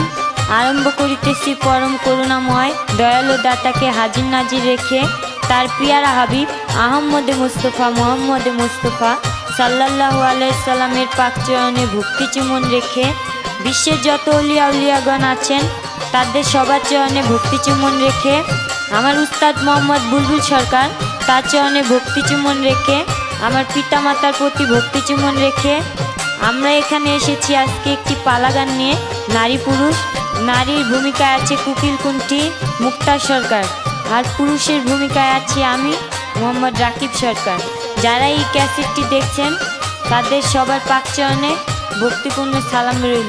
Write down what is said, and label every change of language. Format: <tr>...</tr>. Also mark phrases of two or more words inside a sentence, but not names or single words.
<bn>আরম্ভ করিতেছি পরম করুণাময় দয়ালু দাতাকে হাজির নাজির রেখে তার পিয়ারা হাবিব আহমদে মুস্তফা মোহাম্মদে মুস্তফা</bn> <ar>صلى الله عليه وسلم</ar> <bn>পাক চরণে ভক্তি চুমন রেখে বিশ্বের যত আউলিয়া আউলিয়াগণ আছেন তাদের সবার চরণে ভক্তি চুমন রেখে আমার উস্তাদ মোহাম্মদ বুলবুল সরকার তার চরণে ভক্তি চুমন রেখে আমার পিতা মাতার প্রতি ভক্তি চুমন রেখে আমরা এখানে এসেছি আজকে একটি পালা গান নিয়ে। নারী পুরুষ, নারীর ভূমিকায় আছে কুকিল কুন্টি মুক্তার সরকার আর পুরুষের ভূমিকায় আছি আমি মোহাম্মদ রাকিব সরকার। যারা এই ক্যাসেটটি দেখছেন তাদের সবার পাক চরণে ভক্তিপূর্ণ সালাম রইল।</bn>